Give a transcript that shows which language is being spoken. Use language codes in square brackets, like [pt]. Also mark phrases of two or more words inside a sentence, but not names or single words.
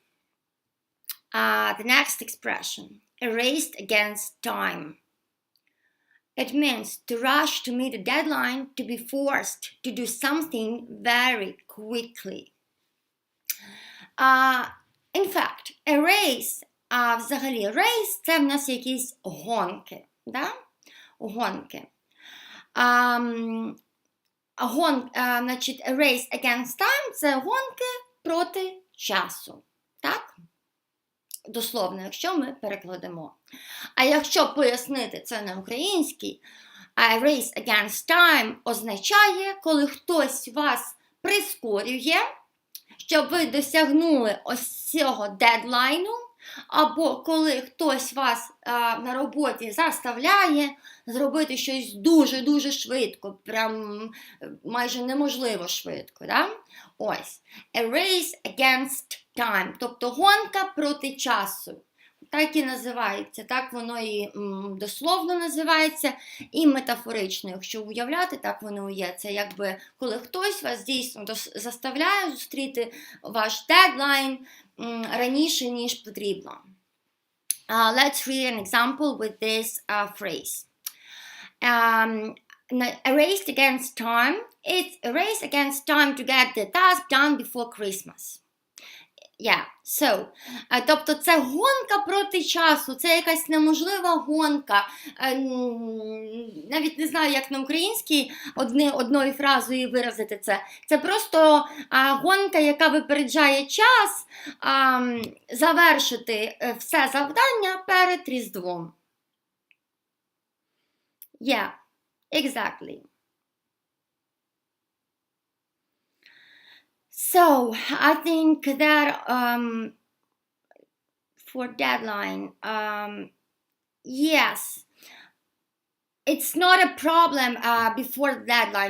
[en] The next expression, erased against time. It means to rush to meet a deadline, to be forced to do something very quickly. In fact, a race, [uk] взагалі, race – це в нас якісь гонки, да? Гонки. Значить, [en] a race against time – [uk] це гонки проти часу, так? Дословно, якщо ми перекладемо. А якщо пояснити це на українській, [en] a race against time [uk] означає, коли хтось вас прискорює, щоб ви досягнули ось цього дедлайну, або коли хтось вас на роботі заставляє зробити щось дуже-дуже швидко, прям майже неможливо швидко. Да? Ось. [en] A race against time, [uk] тобто гонка проти часу. так і називається, так воно і дословно називається, і метафорично, якщо уявляти, так воно і є. Це якби, коли хтось вас дійсно заставляє зустріти ваш дедлайн раніше, ніж потрібно. [en] Let's read an example with this phrase. A race against time. It's a race against time to get the task done before Christmas. Yeah, so, [uk] тобто це гонка проти часу, це якась неможлива гонка. Навіть не знаю, як на українській одною фразою виразити це. Це просто гонка, яка випереджає час завершити все завдання перед Різдвом. [en] Yeah, exactly. So, I think that for deadline, yes, it's not a problem before deadline.